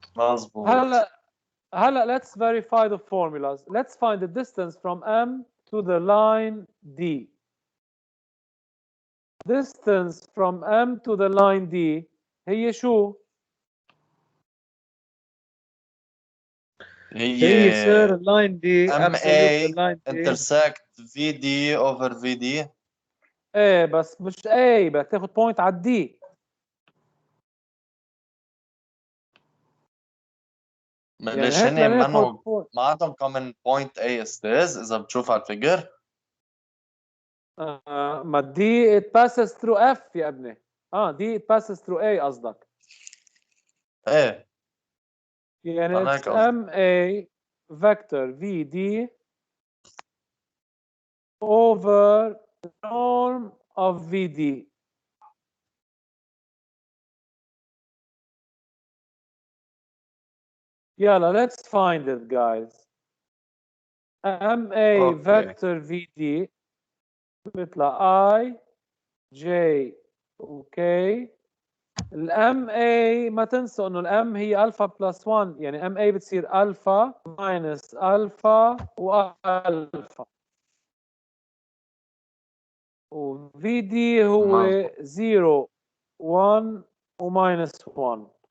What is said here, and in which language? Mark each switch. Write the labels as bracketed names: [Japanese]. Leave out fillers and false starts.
[Arabic] مظبوط. هلا [English] let's verify the formulas. Let's find the distance from M to the line D. Distance from M to the line D [Arabic] هي شو؟ هي sir اللاين دي MA absolute اللاين دي. [English] intersect VD over VD. [Arabic] ايه بس مش A بدك تاخذ بوينت على D. ليش هن ما عندهم common point A استاذ إذا بتشوف على الفيجر؟ [English] ما D it passes through F [Arabic] يا ابني. [English] D it passes through A [Arabic] قصدك. إيه. يعني أنا [English] it's MA vector VD over the norm of VD. Yalla, let's find it, guys. MA vector VD [Arabic] بيطلع [English] I J OK. [Arabic] الام اي ما تنسوا انه الام هي الفا بلس 1، يعني ام اي بتصير الفا ماينس الفا والفا، وفي دي هو 0 1 وماينس 1.